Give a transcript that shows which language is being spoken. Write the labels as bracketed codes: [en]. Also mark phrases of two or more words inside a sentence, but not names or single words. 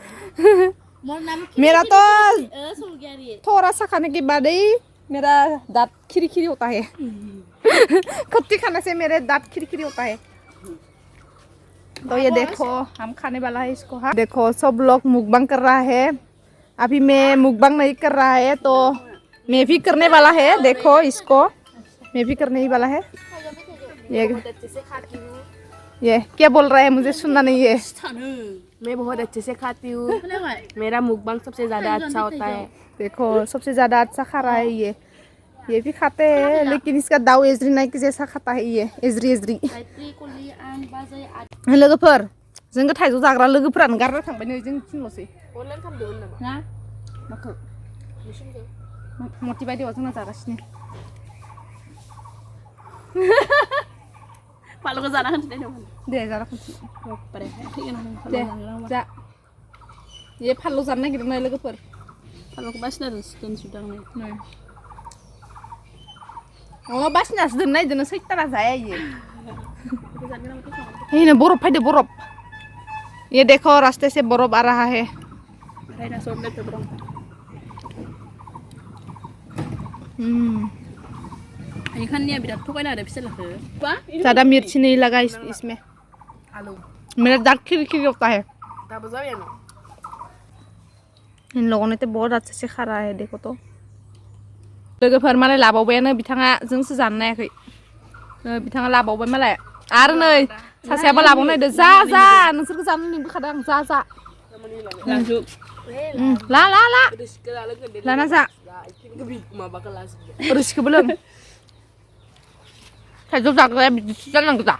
[hi] मेरा तो थोड़ा सा खाने के बाद ही मेरा दांत खिरी खिरी होता है खट्टी खाने से मेरे दांत खिरी खिरी होता है तो ये देखो हम खाने वाला है इसको हाँ देखो सब लोग मुकबंग कर रहा है अभी मैं मुकबंग नहीं कर रहा है तो मैं भी करने वाला है देखो इसको मैं भी करने ही वाला है ये क्या बोल रहा है मुझे सुनना नहीं है मैं बहुत अच्छे से खाती हूँ मेरा मुकबंग सबसे ज्यादा अच्छा होता है देखो सबसे ज्यादा अच्छा खा रहा है ये भी खाते हैं लेकिन इसका दाव एजरी नाइक जैसा खाता है ये एजरी एजरी [brx] लोगोफोर जों थाइजौ जाग्रा लोगोफोरानो गारना थांबाय नै जों थिनल'सै अनलाइन खालामदोंमोन नामा ना माखौ मथि बायदियाव जोंना जागासिनो पालुखौ जाना होनसै नामा दे जाना खनसे दे जा ये फानलु जानो नागिरदों लोगोफोर पालुखौ बासिना दोनसुदां नै अमा बासिनासो दोननो नागिरदों सैतारा जाया ये ये बरफ फायदो बरफ [hi] ये देखो रास्ते से बरफ आ रहा है ज्यादा मिर्ची नहीं लगा इसमें मेरा दांत खिरी खिरी होता है इन लोगों ने तो बहुत अच्छे से खा रहा है देखो तो [brx] लोगोफोर मालाय लाबावबायानो बिथाङा जोंसो जानो नायाखै बिथाङा लाबावबाय मालाय आरो नै सासेयाबो लाबावनो नायदो जा जा नोंसोरखौ जानो लिंबोखादों आं जा जा ला ला ला लाना जा रोसिखौबो लों थाइजौ जाग्राया बिदिसो जानांगौ दा